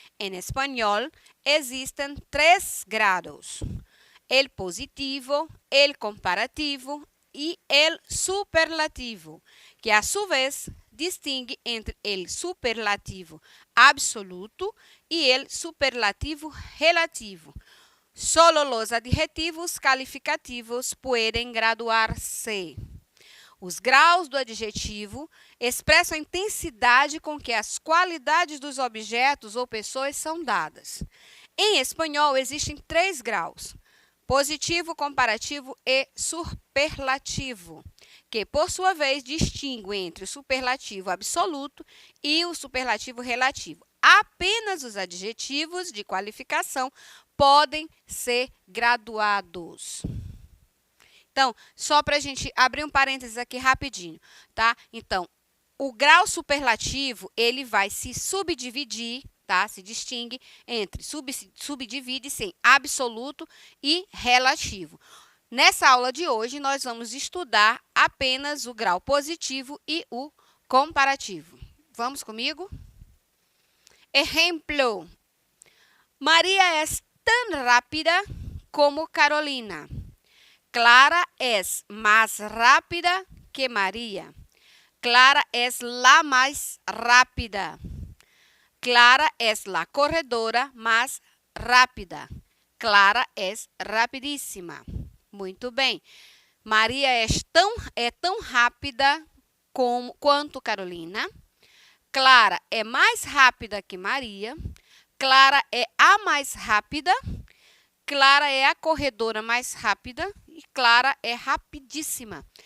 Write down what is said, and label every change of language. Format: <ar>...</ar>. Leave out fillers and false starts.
<es>En español existen 3 grados: el positivo, el comparativo y el superlativo, que a su vez distingue entre el superlativo absoluto y el superlativo relativo. Solo los adjetivos calificativos pueden graduar-se.</es> <pt>Os graus do adjetivo expressam a intensidade com que as qualidades dos objetos ou pessoas são dadas. Em espanhol, existem 3 graus: positivo, comparativo e superlativo, que, por sua vez, distinguem entre o superlativo absoluto e o superlativo relativo. Apenas os adjetivos de qualificação podem ser graduados. Então, só para a gente abrir um parênteses aqui rapidinho, tá? Então, o grau superlativo, ele vai se subdividir, tá?</pt> <es>Se distingue entre,</es> <pt>subdivide-se em absoluto e relativo. Nessa aula de hoje, nós vamos estudar apenas o grau positivo e o comparativo. Vamos comigo?</pt> <es>Exemplo: María es tan rápida como Carolina. Clara es más rápida que María. Clara es la más rápida. Clara es la corredora más rápida. Clara es rapidíssima.</es> <pt>Muito bem. Maria é tão rápida quanto Carolina. Clara é mais rápida que Maria. Clara é a mais rápida. Clara é a corredora mais rápida. E Clara é rapidíssima.</pt>